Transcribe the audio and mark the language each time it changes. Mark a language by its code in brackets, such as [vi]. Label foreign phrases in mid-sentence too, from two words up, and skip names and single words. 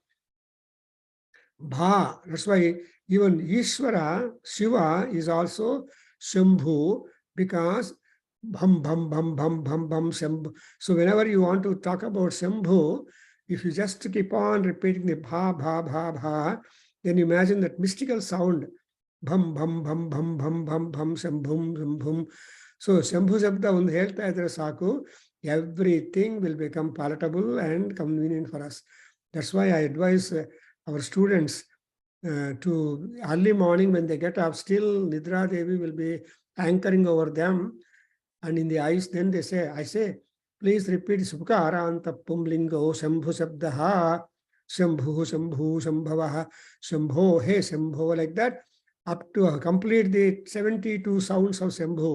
[en] Bha, that's why even Ishvara, Shiva is also Shambhu, because Bham Bham Bham Bham Bham Bham Shambhu. So whenever you want to talk about Shambhu, if you just keep on repeating the Bha Bha Bha Bha, then imagine that mystical sound. Bham Bham Bham Bham Bham Bham Bham Shambhum Shambhum. [kn] So [sa] Shambhu Shabda [kn] ಒಂದು ಹೇಳ್ತಾ ಇದ್ರೆ ಸಾಕು, [en] everything will become palatable and convenient for us. That's why I advise our students to early morning when they get up, still Nidra Devi will be anchoring over them and in the eyes. Then they say, I say, please repeat [sa] सुभकार अन्त पुंलिङ्गो शम्भु शब्दः, शम्भु शम्भु शम्भवः, शम्भो हे शम्भो, [en] like that, up to complete the 72 sounds of Shambhu.